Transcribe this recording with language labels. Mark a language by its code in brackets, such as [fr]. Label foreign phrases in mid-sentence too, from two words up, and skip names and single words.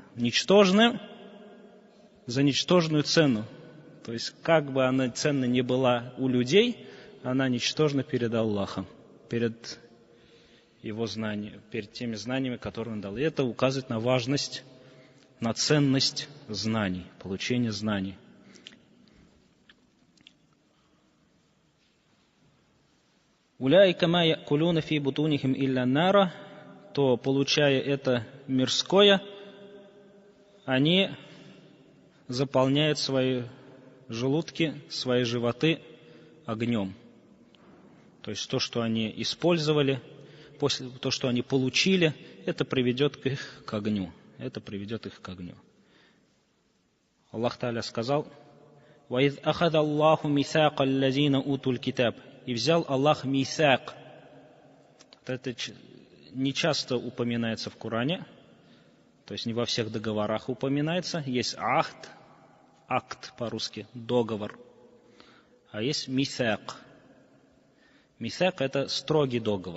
[ru] Ничтожным за ничтожную цену. То есть, как бы она ценна не была у людей, она ничтожна перед Аллахом, перед Его знаниями, перед теми знаниями, которые Он дал. И это указывает на важность, на ценность знаний, получения знаний. [ar] «أولئك ما يأكلون في بطونهم إلا النار», [ru] то, получая это мирское, они заполняют свои желудки, свои животы огнем. То есть то, что они использовали, то, что они получили, это приведет их к огню. Это приведет их к огню. Аллах Та'аля сказал: [ar] «وإذ أخذ الله ميثاق الذين أوتوا الكتاب». [ru] И взял Аллах мисак. Это не часто упоминается в Коране, то есть не во всех договорах упоминается. Есть ахд, акт по-русски, договор, а есть мисак. Мисак — это строгий договор.